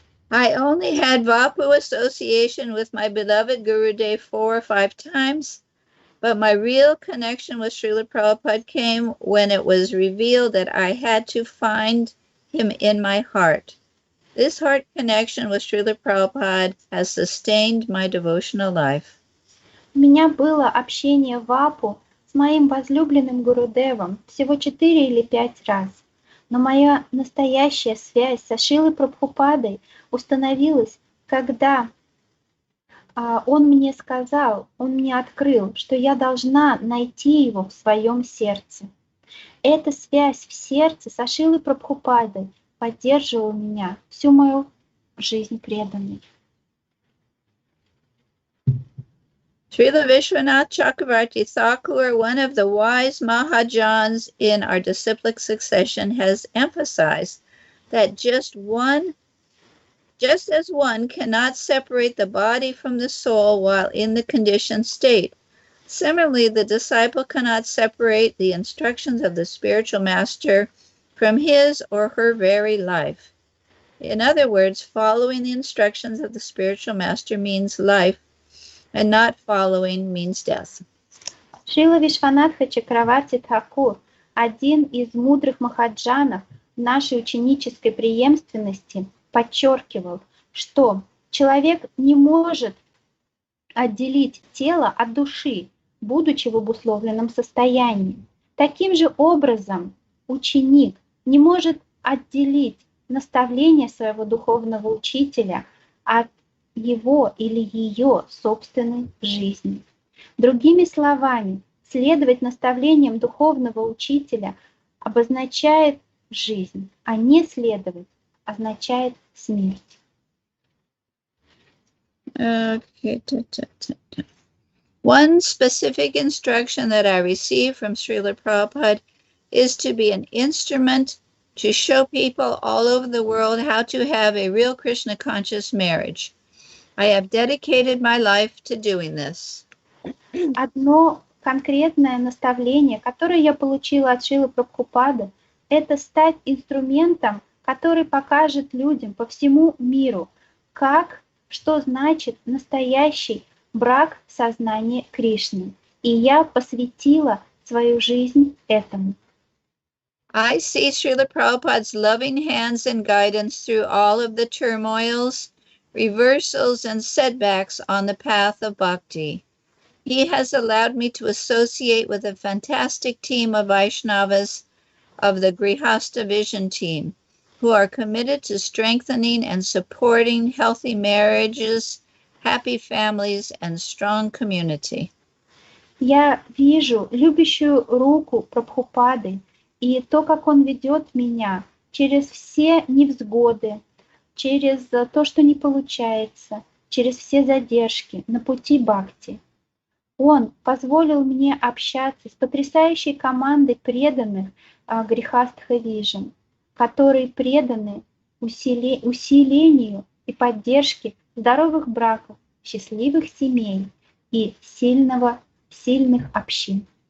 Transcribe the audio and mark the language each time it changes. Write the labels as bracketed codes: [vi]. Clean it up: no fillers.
[en] I only had Vapu association with my beloved Gurudev 4 or 5 times, but my real connection with Srila Prabhupada came when it was revealed that I had to find him in my heart. This heart connection with Srila Prabhupada has sustained my devotional life. [ru] У меня было общение в Апу с моим возлюбленным Гурудевом всего 4 или 5 раз. Но моя настоящая связь со Шрилой Прабхупадой установилась, когда он мне сказал, он мне открыл, что я должна найти его в своем сердце. Эта связь в сердце со Шрилой Прабхупадой поддерживала меня всю мою жизнь преданной. [en] Srila Vishwanath Chakravarti Thakur, one of the wise Mahajans in our disciplic succession, has emphasized that just as one cannot separate the body from the soul while in the conditioned state, similarly, the disciple cannot separate the instructions of the spiritual master from his or her very life. In other words, following the instructions of the spiritual master means life, and not following means death. [ru] Шрила Вишванатха Чакраварти Тхакур, один из мудрых махаджанов нашей ученической преемственности, подчеркивал, что человек не может отделить тело от души, будучи в обусловленном состоянии. Таким же образом, ученик не может отделить наставление своего духовного учителя от его или ее собственной жизни. Другими словами, следовать наставлениям духовного учителя обозначает жизнь, а не следовать означает смерть. [en] Okay. One specific instruction that I received from Srila Prabhupada is to be an instrument to show people all over the world how to have a real Krishna conscious marriage. I have dedicated my life to doing this. [ru] Одно конкретное наставление, которое я получила от Шрилы Прабхупады, это стать инструментом, который покажет людям по всему миру, что значит настоящий брак сознания Кришны. И я посвятила свою жизнь этому. [en] I see Srila Prabhupada's loving hands and guidance through all of the turmoils, reversals, and setbacks on the path of bhakti. He has allowed me to associate with a fantastic team of Vaishnavas of the Grihastha Vision team, who are committed to strengthening and supporting healthy marriages, happy families, and strong community. [ru] Я вижу любящую руку Прабхупады и то, как он ведет меня через все невзгоды, через то, что не получается, через все задержки на пути бхакти. Он позволил мне общаться с потрясающей командой преданных Грихастха Vision, которые преданы усилению и поддержке здоровых браков, счастливых семей и сильных общин.